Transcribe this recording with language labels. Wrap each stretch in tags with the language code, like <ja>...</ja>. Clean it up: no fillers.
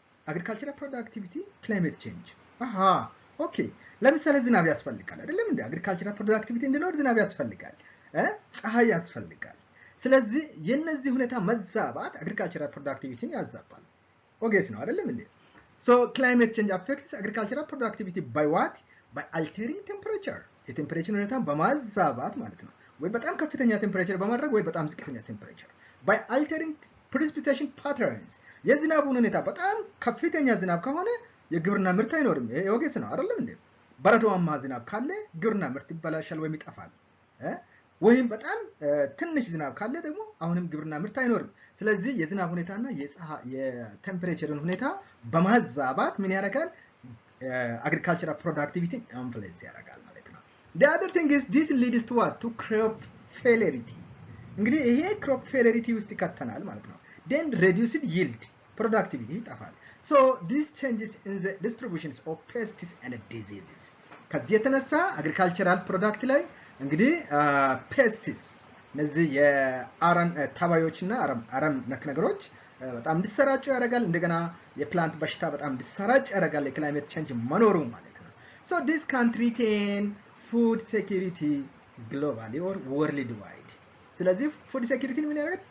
<am>agricultural productivity climate change ኦኬ ለምሳሌ ዝናብ ያስፈልጋል አይደለም እንዴ? agricultural productivity እንዲኖር ዝናብ ያስፈልጋል ፀሐይ ያስፈልጋል። ስለዚህ የነዚህ ሁኔታ መዛባት agricultural productivity ያዛባል። ኦኬስ ነው አይደለም እንዴ?</am> <en>so climate change affects agricultural productivity by what? by altering temperature</en> <am>የቴምፕሬቸር ሁኔታን በማዛባት ማለት ነው። ወይ በጣም ከፍተኛ ቴምፕሬቸር በማድረግ ወይ በጣም ዝቅተኛ ቴምፕሬቸር</am> <en>by altering precipitation patterns</en> <am>የዝናቡን ሁኔታ በጣም ከፍተኛ ዝናብ ከሆነ የግብርና ምርት አይኖርም። ይሄ ኦኬስ ነው አይደለም እንዴ? በረዶማ ዝናብ ካለ ግብርና ምርት ይበላሻል ወይም ይጠፋል። ወይም በጣም ትንሽ ዝናብ ካለ ደግሞ አሁንም ግብርና ምርት አይኖርም። ስለዚህ የዝናብ ሁኔታና የቴምፕሬቸርን ሁኔታ በማዛባት ምን ያደርጋል?</am> <en>agricultural productivity influence</en> <am>ያደርጋል ማለት ነው።</am> <en>the other thing is this leads to what? to crop failure.</en> <am>እንግዲህ ይሄ crop failure ውስጥ ይከተናል ማለት ነው። then reduced yield productivity ይጠፋል።</am> <en>so these changes in the distributions of pests and diseases</en> <am>ከዚህ የተነሳ agricultural product ላይ እንግዲህ pests እነዚህ የአረም ተባዮችና አረም ነክ ነገሮች በጣም እንዲሰራጩ ያደርጋል። እንደገና የፕላንት በሽታ በጣም እንዲሰራጭ ያደርጋል የክላይሜት ቼንጅ መኖሩ ማለት ነው።</am> <en>so this can threaten food security globally or worldwide።</en> <am>ስለዚህ ፉድ ሴኩሪቲን ምን ያደርጋል?</am>